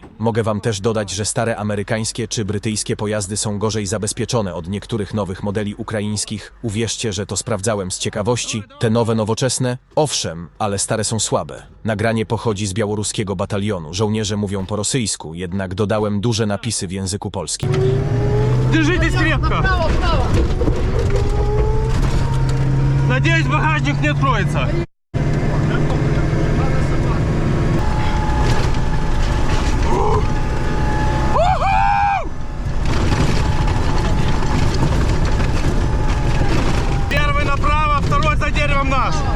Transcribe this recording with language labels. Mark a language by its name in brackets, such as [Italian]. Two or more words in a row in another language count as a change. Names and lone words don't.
[Polish] Mogę wam też dodać, że stare amerykańskie czy brytyjskie pojazdy są gorzej zabezpieczone od niektórych nowych modeli ukraińskich. Uwierzcie, że to sprawdzałem z ciekawości. Te nowe, nowoczesne? Owszem, ale stare są słabe. Nagranie pochodzi z białoruskiego batalionu. Żołnierze mówią po rosyjsku, jednak dodałem duże napisy w języku polskim. [Russian] Держитесь крепко! Надеюсь, багажник не откроется. Первый направо, второй за деревом наш.